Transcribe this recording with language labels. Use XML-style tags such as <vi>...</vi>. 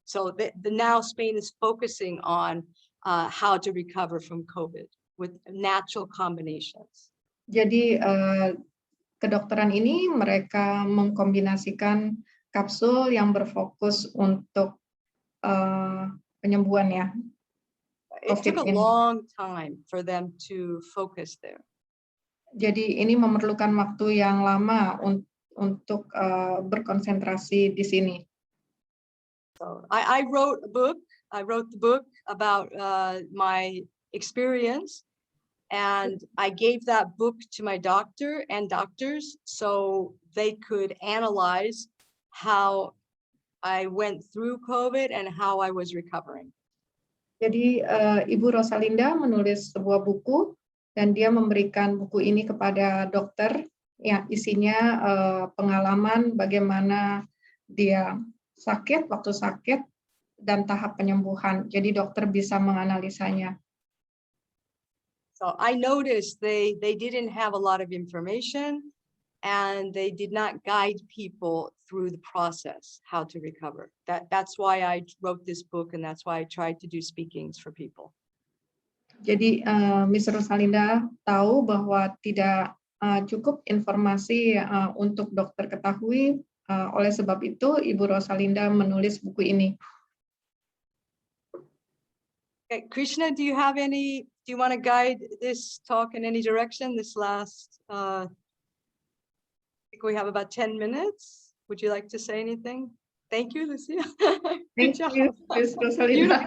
<en>So now Spain is focusing on how to recover from COVID with natural combinations.</en> <id>Jadi kedokteran ini mereka mengkombinasikan kapsul yang berfokus untuk penyembuhan ya.</id> <en>It took a long time for them to focus there.</en> <id>Jadi ini memerlukan waktu yang lama untuk berkonsentrasi di sini.</id> <en>So I wrote a book. I wrote the book about my experience, and I gave that book to my doctor and doctors so they could analyze how I went through COVID and how I was recovering.</en> <id>Jadi Ibu Rosalinda menulis sebuah buku dan dia memberikan buku ini kepada dokter yang isinya pengalaman bagaimana dia waktu sakit dan tahap penyembuhan. Jadi dokter bisa menganalisanya.</id> <en>So I noticed they didn't have a lot of information, and they did not guide people through the process, how to recover. That's why I wrote this book, and that's why I tried to do speakings for people.</en> <id>Jadi Miss Rosalinda tahu bahwa tidak cukup informasi untuk dokter ketahui Oleh sebab itu, Ibu Rosalinda menulis buku ini.</id> <en>Okay, Krishna, do you want to guide this talk in any direction? This last, I think we have about 10 minutes. Would you like to say anything? Thank you, Lucia. Thank you, Ms. Rosalinda.</en>